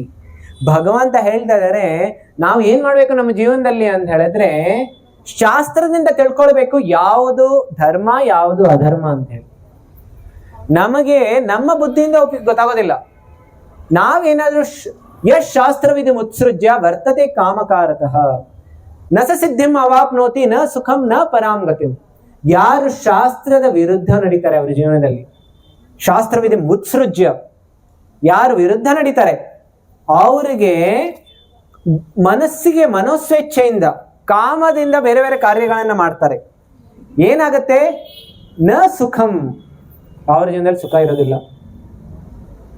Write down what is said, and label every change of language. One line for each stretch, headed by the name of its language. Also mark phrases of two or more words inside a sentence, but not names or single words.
Kannada: ಭಗವಂತ ಹೇಳ್ತಾ ಇದ್ದಾರೆ, ನಾವು ಏನ್ ಮಾಡ್ಬೇಕು ನಮ್ಮ ಜೀವನದಲ್ಲಿ ಅಂತ ಹೇಳಿದ್ರೆ ಶಾಸ್ತ್ರದಿಂದ ತಿಳ್ಕೊಳ್ಬೇಕು ಯಾವುದು ಧರ್ಮ ಯಾವುದು ಅಧರ್ಮ ಅಂತ ಹೇಳಿ. ನಮಗೆ ನಮ್ಮ ಬುದ್ಧಿಯಿಂದ ಗೊತ್ತಾಗೋದಿಲ್ಲ. ನಾವೇನಾದ್ರೂ
Sanskrit: ಯಶ್ ಶಾಸ್ತ್ರವಿಧಿ ಮುತ್ಸೃಜ್ಯ ವರ್ತತೆ ಕಾಮಕಾರತಃ ನ ಸ ಸಿದ್ಧಿಂ ಅವಾಪ್ನೋತಿ ನ ಸುಖಂ ನ ಪರಾಂ ಗತಿಂ.
Kannada: ಯಾರು ಶಾಸ್ತ್ರದ ವಿರುದ್ಧ ನಡೀತಾರೆ ಅವರ ಜೀವನದಲ್ಲಿ,
Sanskrit: ಶಾಸ್ತ್ರವಿಧಿ ಮುತ್ಸೃಜ್ಯ
Kannada: ಯಾರು ವಿರುದ್ಧ ನಡೀತಾರೆ ಅವರಿಗೆ ಮನೋಸ್ವೇಚ್ಛೆಯಿಂದ ಕಾಮದಿಂದ ಬೇರೆ ಬೇರೆ ಕಾರ್ಯಗಳನ್ನ ಮಾಡ್ತಾರೆ. ಏನಾಗತ್ತೆ?
Sanskrit: ನ ಸುಖಂ,
Kannada: ಅವರ ಜೀವನದಲ್ಲಿ ಸುಖ ಇರೋದಿಲ್ಲ.